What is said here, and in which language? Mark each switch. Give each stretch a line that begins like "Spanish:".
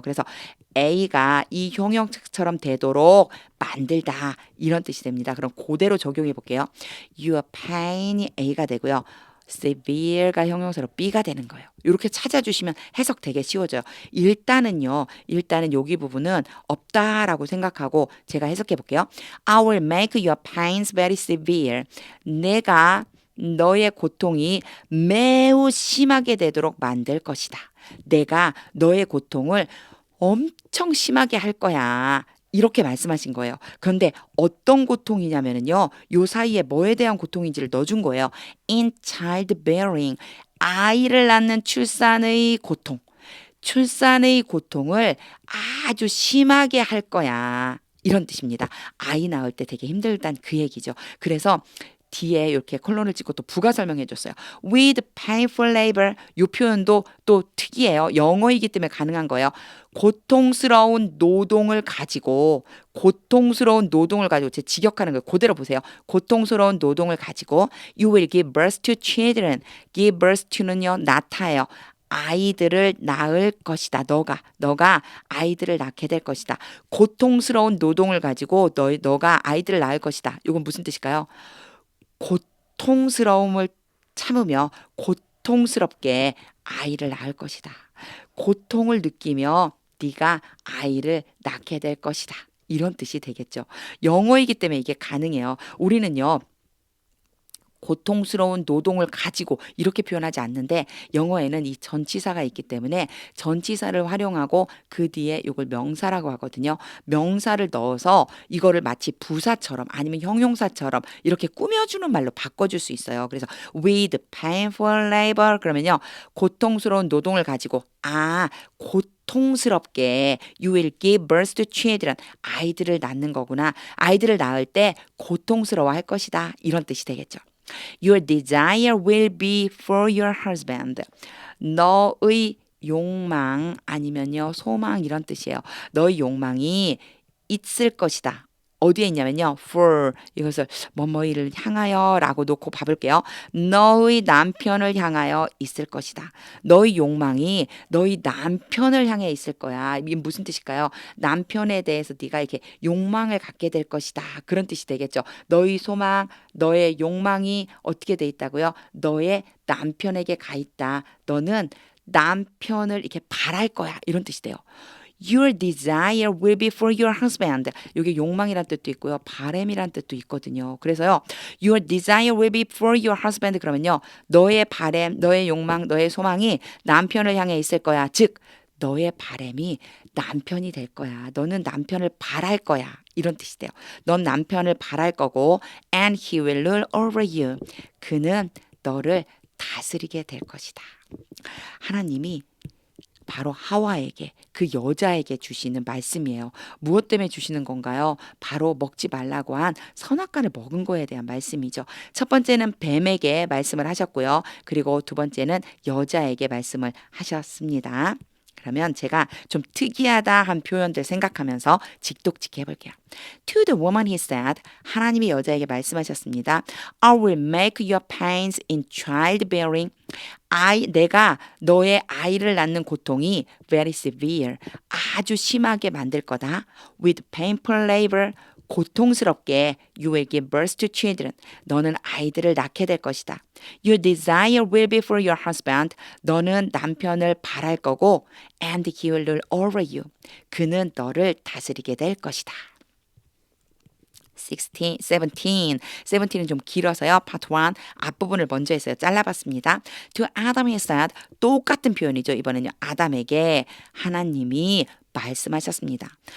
Korean: 그래서 A가 이 형용사처럼 되도록 만들다 이런 뜻이 됩니다. 그럼 그대로 적용해 볼게요.
English: Your pain
Korean: 이 A가 되고요. severe가 형용사로 B가 되는 거예요. 이렇게 찾아주시면 해석 되게 쉬워져요. 일단은 여기 부분은 없다라고 생각하고 제가 해석해 볼게요.
English: I will make your pains very severe.
Korean: 내가 너의 고통이 매우 심하게 되도록 만들 것이다. 내가 너의 고통을 엄청 심하게 할 거야. 이렇게 말씀하신 거예요. 그런데 어떤 고통이냐면요. 요 사이에 뭐에 대한 고통인지를 넣어준 거예요.
English: In childbearing.
Korean: 아이를 낳는 출산의 고통. 출산의 고통을 아주 심하게 할 거야. 이런 뜻입니다. 아이 낳을 때 되게 힘들다는 그 얘기죠. 그래서 뒤에 이렇게 콜론을 찍고 또 부가 설명해 줬어요.
English: With painful labor.
Korean: 이 표현도 또 특이해요. 영어이기 때문에 가능한 거예요. 고통스러운 노동을 가지고 제 직역하는 거 그대로 보세요. 고통스러운 노동을 가지고
English: you will give birth to children.
Korean: give birth to는요 낳다예요. 아이들을 낳을 것이다. 너가 아이들을 낳게 될 것이다. 고통스러운 노동을 가지고 너가 아이들을 낳을 것이다. 이건 무슨 뜻일까요? 고통스러움을 참으며 고통스럽게 아이를 낳을 것이다. 고통을 느끼며 네가 아이를 낳게 될 것이다. 이런 뜻이 되겠죠. 영어이기 때문에 이게 가능해요. 우리는요. 고통스러운 노동을 가지고 이렇게 표현하지 않는데 영어에는 이 전치사가 있기 때문에 전치사를 활용하고 그 뒤에 이걸 명사라고 하거든요. 명사를 넣어서 이거를 마치 부사처럼 아니면 형용사처럼 이렇게 꾸며주는 말로 바꿔줄 수 있어요. 그래서
English: with painful labor
Korean: 그러면요. 고통스러운 노동을 가지고 고통스럽게
English: you will give birth to children.
Korean: 아이들을 낳는 거구나. 아이들을 낳을 때 고통스러워할 것이다. 이런 뜻이 되겠죠.
English: Your desire will be for your husband.
Korean: 너의 욕망 아니면요 소망 이런 뜻이에요. 너의 욕망이 있을 것이다. 어디에 있냐면요. for 이것을 뭐뭐이를 향하여라고 놓고 봐볼게요. 너의 남편을 향하여 있을 것이다. 너의 욕망이 너의 남편을 향해 있을 거야. 이게 무슨 뜻일까요? 남편에 대해서 네가 이렇게 욕망을 갖게 될 것이다. 그런 뜻이 되겠죠. 너의 소망, 너의 욕망이 어떻게 돼 있다고요? 너의 남편에게 가 있다. 너는 남편을 이렇게 바랄 거야. 이런 뜻이 돼요.
English: Your desire will be for your husband.
Korean: 이게 욕망이란 뜻도 있고요. 바램이란 뜻도 있거든요. 그래서요.
English: Your desire will be for your husband
Korean: 그러면요. 너의 바램, 너의 욕망, 너의 소망이 남편을 향해 있을 거야. 즉 너의 바램이 남편이 될 거야. 너는 남편을 바랄 거야. 이런 뜻이 돼요. 넌 남편을 바랄 거고
English: and he will rule over you.
Korean: 그는 너를 다스리게 될 것이다. 하나님이 바로 하와에게 그 여자에게 주시는 말씀이에요. 무엇 때문에 주시는 건가요? 바로 먹지 말라고 한 선악과를 먹은 거에 대한 말씀이죠. 첫 번째는 뱀에게 말씀을 하셨고요. 그리고 두 번째는 여자에게 말씀을 하셨습니다. 그러면 제가 좀 특이하다 한 표현들 생각하면서 직독직 해볼게요.
English: To the woman he said,
Korean: 하나님이 여자에게 말씀하셨습니다.
English: I will make your pains in childbearing.
Korean: 내가 너의 아이를 낳는 고통이
English: very severe,
Korean: 아주 심하게 만들 거다.
English: With painful labor,
Korean: 고통스럽게
English: you will give birth to children.
Korean: 너는 아이들을 낳게 될 것이다.
English: Your desire will be for your husband.
Korean: 너는 남편을 바랄 거고
English: and he will rule over you.
Korean: 그는 너를 다스리게 될 것이다. 17은 좀 길어서요. Part 1 앞부분을 먼저 했어요. 잘라봤습니다.
English: To Adam he said
Korean: 똑같은 표현이죠. 이번에는요. 아담에게 하나님이 말씀하셨습니다.